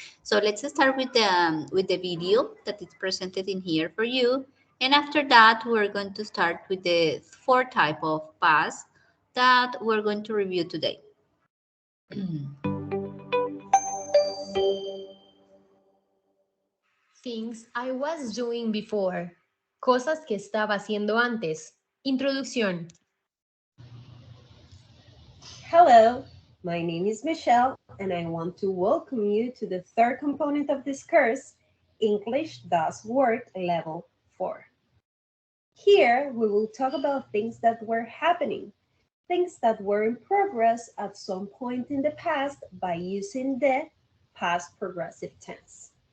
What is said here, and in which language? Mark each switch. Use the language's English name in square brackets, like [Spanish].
[English] So let's start with the video that is presented in here for you. And after that, we're going to start with the four type of past that we're going to review today. Things I was doing before. [Spanish] Cosas que estaba haciendo antes. Introducción. [English] Hello, my name is Michelle, and I want to welcome you to the third component of this course, English Does Work Level 4. Here, we will talk about things that were happening, things that were in progress at some point in the past by using the past progressive tense.